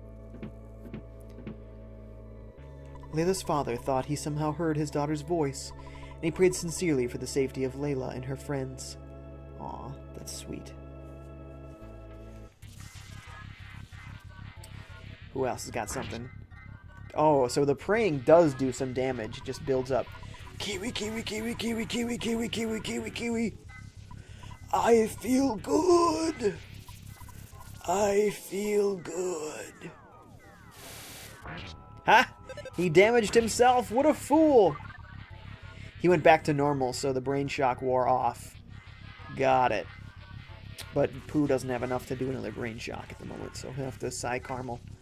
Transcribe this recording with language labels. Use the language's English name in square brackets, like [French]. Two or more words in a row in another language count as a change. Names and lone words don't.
[English] Layla's father thought he somehow heard his daughter's voice, and he prayed sincerely for the safety of Layla and her friends. Aw, that's sweet. Who else has got something? Oh, so the praying does do some damage. It just builds up. Kiwi, kiwi, kiwi, kiwi, kiwi, kiwi, kiwi, kiwi, kiwi. I feel good. I feel good. Ha! He damaged himself. What a fool. He went back to normal, so the brain shock wore off. Got it. But Pooh doesn't have enough to do another brain shock at the moment, so he'll have to Psy Caramel.